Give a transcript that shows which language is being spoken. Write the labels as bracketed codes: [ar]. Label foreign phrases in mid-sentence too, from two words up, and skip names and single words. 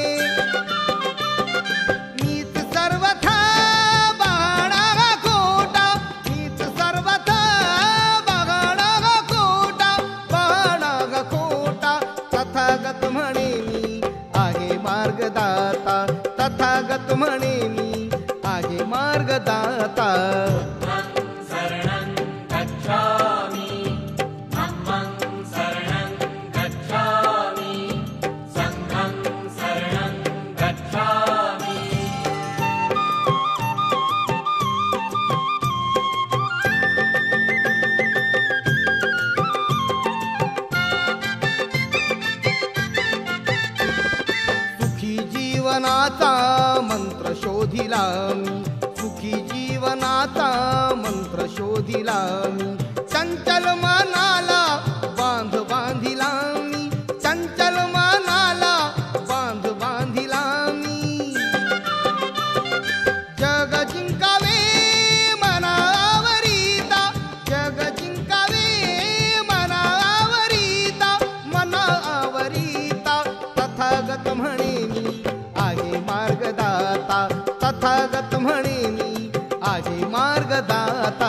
[mr] मीच सर्वथा बहाणा खोटा, मीच सर्वथा बहाणा खोटा, बहाणा खोटा. तथागत म्हणे मी आहे मार्गदाता, तथागत म्हणे मी आहे मार्गदाता. [pi] बुद्धं शरणं गच्छामि, धम्मं शरणं गच्छामि, संघं शरणं गच्छामि. [mr] सुखी जीवनाचा मंत्र शोधिला मी, सुखी जीवनाचा मंत्र शोधिला मी. चंचल मनाला बांध बांधिला मी, चंचल मनाला बांध बांधिला मी. जग जिंकावे मनावरिता, जग जिंकावे मनावरिता, मनावरिता. तथागत म्हणे मी आहे मार्गदाता, तथागत म्हणे मी आहे मार्गदाता.